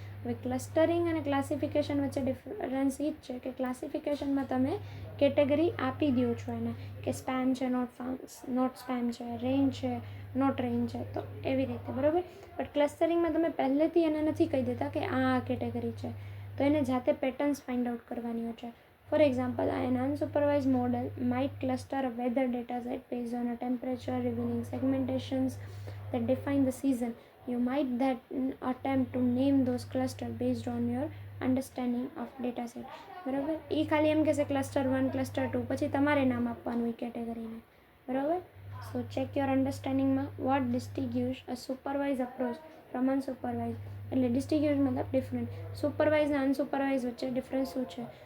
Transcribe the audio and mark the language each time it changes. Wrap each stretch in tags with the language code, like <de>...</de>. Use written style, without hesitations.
<gu>હવે ક્લસ્ટરિંગ અને ક્લાસિફિકેશન વચ્ચે ડિફરન્સ એ જ છે કે ક્લાસિફિકેશનમાં તમે કેટેગરી આપી દો છો એને, કે સ્પેમ છે, નોટ સ્પેમ છે, રેન્જ છે, નોટ રેન્જ છે, તો એવી રીતે. બરાબર. બટ ક્લસ્ટરિંગમાં તમે પહેલેથી એને નથી કહી દેતા કે આ કેટેગરી છે, તો એને જાતે પેટર્ન્સ ફાઇન્ડ આઉટ કરવાની હોય છે.</gu> <en>For example, an unsupervised model might cluster a weather data set based on a temperature, revealing segmentations that define the season. You might then attempt to name those clusters based on your understanding of data set.</en> <gu>બરાબર. એ ખાલી એમ કહેશે cluster 1, cluster 2, પછી તમારે નામ આપવાનું એ કેટેગરીને. બરાબર.</gu> <en>So check your અન્ડરસ્ટેન્ડિંગમાં what distinguish a supervise approach from unsupervise.</en> <gu>એટલે ડિસ્ટિંગ્યુશ મતલબ ડિફરન્ટ. સુપરવાઇઝ અને અનસુપરવાઇઝ વચ્ચે ડિફરન્સ શું છે?</gu>